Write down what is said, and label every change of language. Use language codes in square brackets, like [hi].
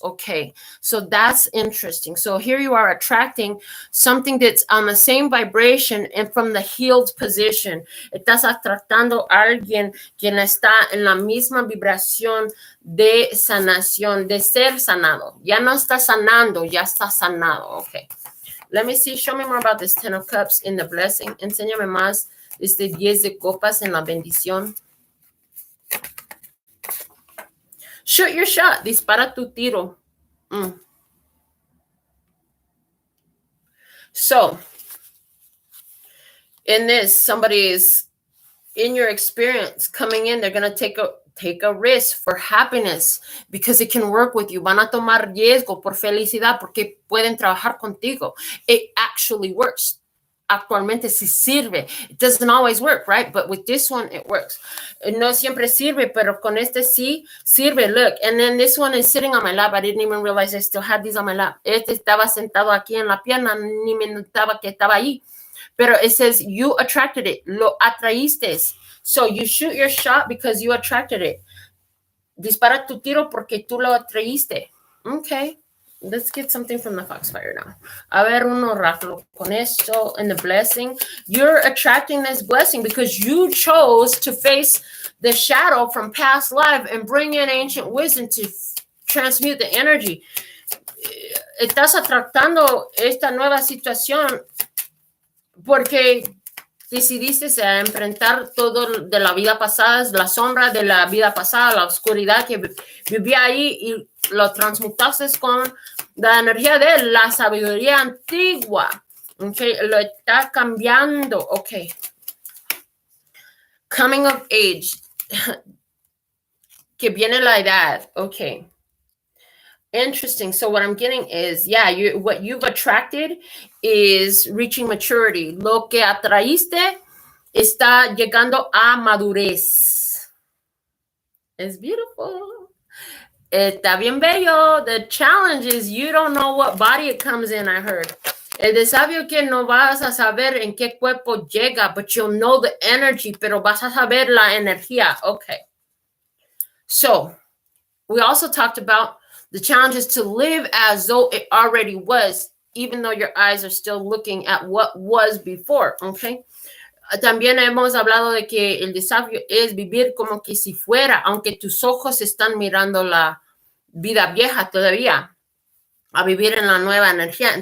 [en] Okay, so that's interesting. So here you are attracting something that's on the same vibration and from the healed position. [es] Estás atractando a alguien quien está en la misma vibración de sanación, de ser sanado. Ya no está sanando, ya está sanado. [en] Okay, let me see. Show me more about this 10 of Cups in the blessing. [es] Enséñame más este 10 de copas en la bendición. [en] Shoot your shot. [es] Dispara tu tiro. [en] So, in this, somebody is, in your experience, coming in. They're going to take a risk for happiness because it can work with you. [es] Van a tomar riesgo por felicidad porque pueden trabajar contigo. [en] It actually works. [es] Actualmente sí sirve. [en] It doesn't always work, right? But with this one, it works. [es] No siempre sirve, pero con este sí sirve. [en] Look, and then this one is sitting on my lap. I didn't even realize I still had these on my lap. [es] Este estaba sentado aquí en la pierna, ni me notaba que estaba ahí. [en] Pero it says you attracted it. [es] Lo atraíste. [en] So you shoot your shot because you attracted it. [es] Dispara tu tiro porque tú lo atraíste. [en] Okay. Let's get something from the Foxfire now. [es] A ver, un oráculo con esto [en] in the blessing. You're attracting this blessing because you chose to face the shadow from past life and bring in ancient wisdom to transmute the energy. [es] Estás atractando esta nueva situación porque decidiste a enfrentar todo de la vida pasada, la sombra de la vida pasada, la oscuridad que vivía ahí y lo transmutaste con la energía de la sabiduría antigua. [en] Okay, [es] lo está cambiando. [en] Okay. Coming of age. [es] Que viene la edad. [en] Okay. Interesting. So what I'm getting is, yeah, what you've attracted is reaching maturity. [es] Lo que atraíste está llegando a madurez. [en] It's beautiful. [es] Está bien bello. [en] The challenge is you don't know what body it comes in, I heard. [es] El desafío que no vas a saber en qué cuerpo llega, [en] but you'll know the energy, [es] pero vas a saber la energía. [en] Okay. So we also talked about the challenge is to live as though it already was, even though your eyes are still looking at what was before, okay? [es] También hemos hablado de que el desafío es vivir como que si fuera, aunque tus ojos están mirando la vida vieja todavía, a vivir en la nueva energía.